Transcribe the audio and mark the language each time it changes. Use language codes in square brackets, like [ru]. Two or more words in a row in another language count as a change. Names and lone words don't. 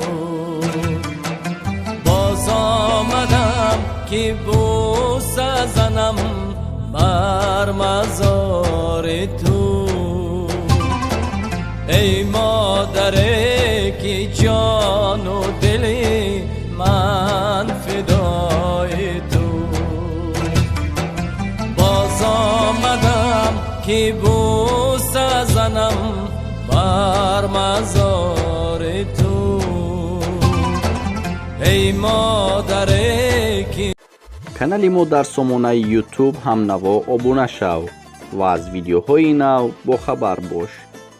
[fa] باز آمدم که بوسه زنم بر مزار تو، ای مادری که جان و دلی من فدای تو. باز آمدم که بوسه زنم بر مزار تو، ای مادری که. [tg] канали мо дар сомонаи YouTube ҳамнаво обуна шав ва аз видеоҳои нав бохабар бош.